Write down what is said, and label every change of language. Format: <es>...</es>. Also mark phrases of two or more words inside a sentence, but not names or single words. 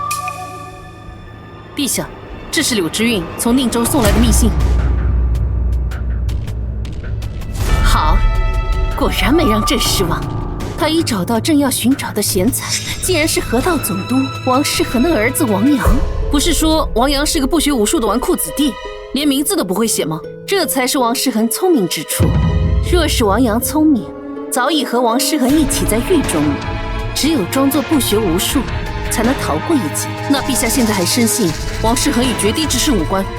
<zh>陛下，這是柳之韻從寧州送來的密信。好，果然沒讓朕失望。他已找到朕要尋找的賢才，竟然是河道總督王世恆的兒子王陽。不是說王陽是個不學無術的紈絝子弟，連名字都不會寫嗎？這才是王世恆聰明之處。若是王陽聰明，早已和王世恆一起在獄中了。只有裝作不學無術，才能逃過一劫。那陛下現在還深信王世恆與決堤之事無關？</zh>